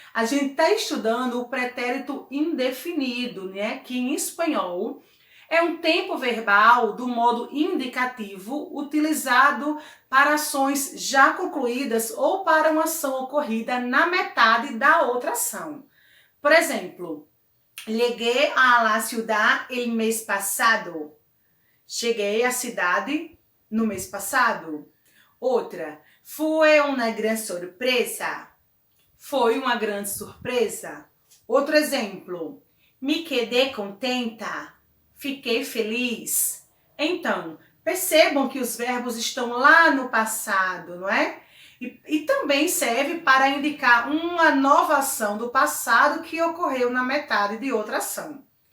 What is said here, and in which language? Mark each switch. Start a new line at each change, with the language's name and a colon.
Portuguese: A gente está estudando o pretérito indefinido, né? Que em espanhol é um tempo verbal do modo indicativo utilizado para ações já concluídas ou para uma ação ocorrida na metade da outra ação. Por exemplo,
Spanish: llegué a la ciudad el mes pasado.
Portuguese: Cheguei à cidade no mês passado.
Spanish: Outra, fue una gran sorpresa.
Portuguese: Foi uma grande surpresa. Outro exemplo,
Spanish: me quedé contenta.
Portuguese: Fiquei feliz. Então, percebam que os verbos estão lá no passado, não é? E também serve para indicar uma nova ação do passado que ocorreu na metade de outra ação.